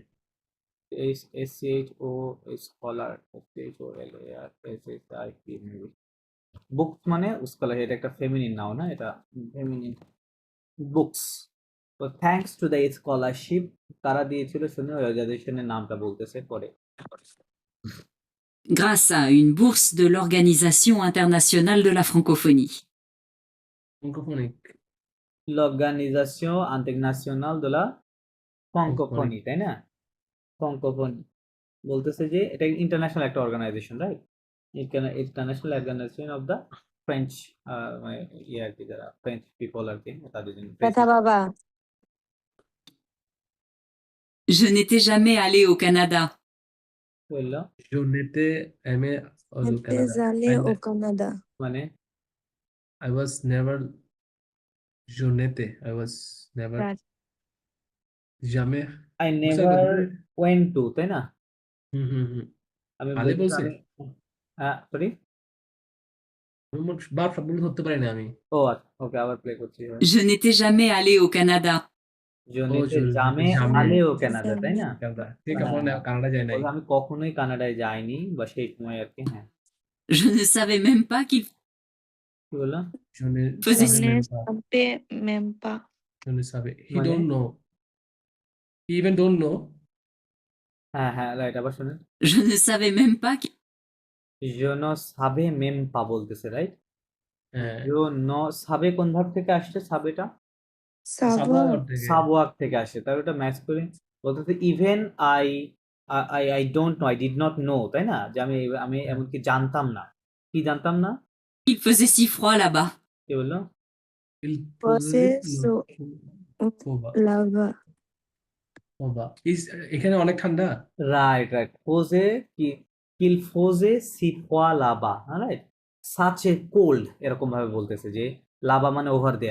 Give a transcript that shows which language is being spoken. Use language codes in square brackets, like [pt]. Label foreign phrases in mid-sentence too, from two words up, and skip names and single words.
[en] SCHO, স্কলার, SCHOLARSHIP, মেবি। [bn] বুকস মানে স্কলারশিপ, এটা একটা [en] feminine noun, [bn] না, এটা ফেমিনিন। [fr] বুকস। [bn] তো [en] thanks to the scholarship [bn] কারা দিয়েছিল শুনে অর্গানাইজেশনের নামটা বলতেছে পরে। [fr] Grâce à une bourse de l'Organisation internationale de la francophonie. ফ্রাঙ্কোফোনিক। l'Organisation internationale de la francophonie, [bn] তাই না? ফ্রাঙ্কোফোনি বলতেছে যে এটা ইন্টারন্যাশনাল একটা অর্গানাইজেশন, রাইট? [en] international organization of the French, [bn] মানে ইয়ে আর কি, যারা [en] French people [bn] আর কি, তাদের জন্য। ব্যথা বাবা [fr] Je n'étais jamais allée au Canada. [bn] বললো [fr] Je n'étais aimé au Canada. জালে [en] And [fr] au Canada [bn] মানে [en] I was never [fr] je n'étais. [en] I was never Right. [fr] jamais. [en] আই [bn] বুঝতে [en] নেভার [bn] পারবে? [en] went to, তাই না? হুম হুম হুম। [bn] আমি [fr] আলে [bn] বলছি বলছে? আমি, সরি, বার ভুল ধরতে পারি না আমি। ও আচ্ছা, ওকে, আবার প্লে করছি। [fr] Je n'étais jamais allée au Canada. জনিতে je জামে jamais allée au Canada, তাই না? [bn] কানাডা। ঠিক হ্যাঁ, আছে, কানাডা যায় নাই। বললো আমি কখনোই কানাডায় যাইনি, বা সেই সময় আর কি, হ্যাঁ। [fr] Je ne savais même pas qu'il [bn] কি বললো? [fr] Je ne faisait savais si. même pas. savais même pas Je ne savais. [en] He [bn] মানে? [en] don't know. He even don't know. [bn] হ্যাঁ, হ্যাঁ, রাইট, আবার শুনেন। [fr] Je ne savais même pas qu'il je ne savais même pas [bn] বলতেছে, রাইট? হ্যাঁ, [fr] je ne savais [bn] কোন ভাব থেকে আসছে? সাবেটা [fr] সাবা [bn] থেকে। সাবওয়াক থেকে আসে, তাই ওটা ম্যাচ করি। বলতেছে [en] even I I I don't know, I did not know, [bn] তাই না? যে আমি আমি এমনকি জানতাম না। কি জানতাম না? [fr] faisait si froid là-bas. [bn] কি বললো? [fr] Il বসে Foba. লাভা [bn] Foba. এখানে অনেক ঠান্ডা। রাইট, রাইট, ফোজে কি, [fr] qu'il faisait si froid là-bas, [bn] রাইট? [en] such a cold, [bn] এরকম ভাবে বলতেছে যে লাবা মানে [en] over there.